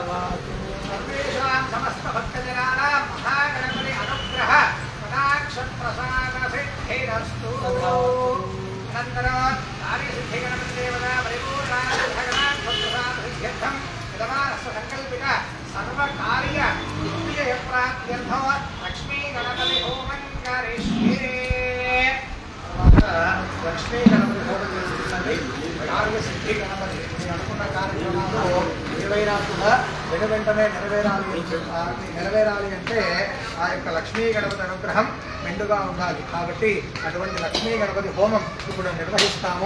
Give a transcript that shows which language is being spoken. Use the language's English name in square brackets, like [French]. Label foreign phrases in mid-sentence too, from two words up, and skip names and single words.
[Sanskrit] समस्त भक्तजनानां महागणपति अनुग्रह कटाक्ष प्रसाद सिद्धिरस्तु अनन्तरं कार्यसिद्धि गणपति देवता परिपूर्णानुग्रहणात् प्रसाद सिद्ध्यर्थं यजमानस्य संकल्पित सर्वकार्य विजयप्राप्त्यर्थं लक्ष्मी गणपति होमं करिष्ये [Telugu] लक्ष्मी गणपति होमं చేస్తుంది కార్యసిద్ధి గణపతి అనుకున్న కార్యక్రమాలు ఏవైనా కూడా వెంటనే నెరవేరాలి అంటే ఆ యొక్క లక్ష్మీ గణపతి అనుగ్రహం మెండుగా ఉండాలి. కాబట్టి అటువంటి లక్ష్మీ గణపతి హోమం ఇప్పుడు నిర్వహిస్తాము.